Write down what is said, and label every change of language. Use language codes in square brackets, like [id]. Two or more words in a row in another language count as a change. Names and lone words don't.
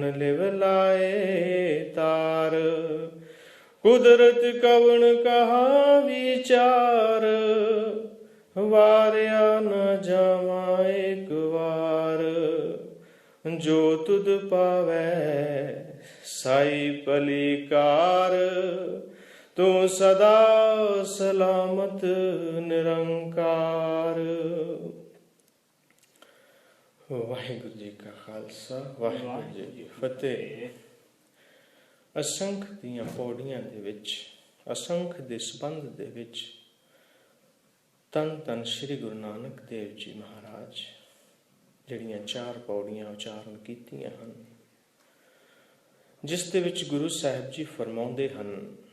[pa] ਲਿਵ ਲਾਏ ਤਾਰ, ਕੁਦਰਤ ਕਵਨ ਕਹਾ ਵਿਚਾਰ, ਵਾਰਿਆ ਨ ਜਾਵਾ ਏਕ ਵਾਰ, ਜੋ ਤੁਦ ਪਾਵੈ ਸਾਈ ਪਲੀਕਾਰ, ਤੂ ਸਦਾ ਸਲਾਮਤ ਨਿਰੰਕਾਰ। ਵਾਹਿਗੁਰੂ ਜੀ ਕਾ ਖਾਲਸਾ, ਵਾਹਿਗੁਰੂ ਜੀ ਕੀ ਫਤੇਹ। असंख ਦੀਆਂ ਪੌੜੀਆਂ ਦੇ ਵਿੱਚ, असंख ਦੇ ਸੰਬੰਧ ਦੇ ਵਿੱਚ ਧੰਨ ਧੰਨ ਸ਼੍ਰੀ ਗੁਰੂ ਨਾਨਕ ਦੇਵ ਜੀ ਮਹਾਰਾਜ ਜਿਹੜੀਆਂ 4 ਪੌੜੀਆਂ ਉਚਾਰਨ ਕੀਤੀਆਂ ਹਨ, ਜਿਸ ਦੇ ਵਿੱਚ ਗੁਰੂ ਸਾਹਿਬ ਜੀ ਫਰਮਾਉਂਦੇ ਹਨ,